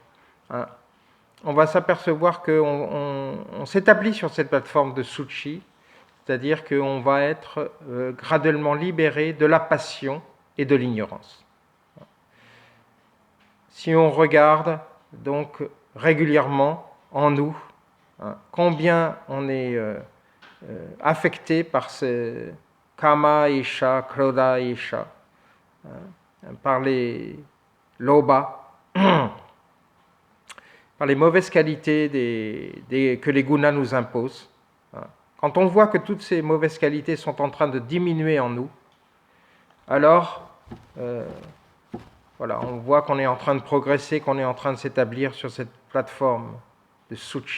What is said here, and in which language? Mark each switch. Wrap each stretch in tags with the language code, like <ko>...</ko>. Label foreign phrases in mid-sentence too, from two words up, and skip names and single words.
<fr>On va s'apercevoir qu'on s'établit sur cette plateforme de Suchi, c'est-à-dire qu'on va être graduellement libéré de la passion et de l'ignorance. Si on regarde donc régulièrement en nous hein, combien on est affecté par ce</fr> <sa>kama isha, krodha isha,</sa> <fr>hein, par les lobha, par les mauvaises qualités que les gunas nous imposent. Hein. Quand on voit que toutes ces mauvaises qualités sont en train de diminuer en nous, alors voilà, on voit qu'on est en train de progresser, qu'on est en train de s'établir sur cette plateforme de Suchi.</fr>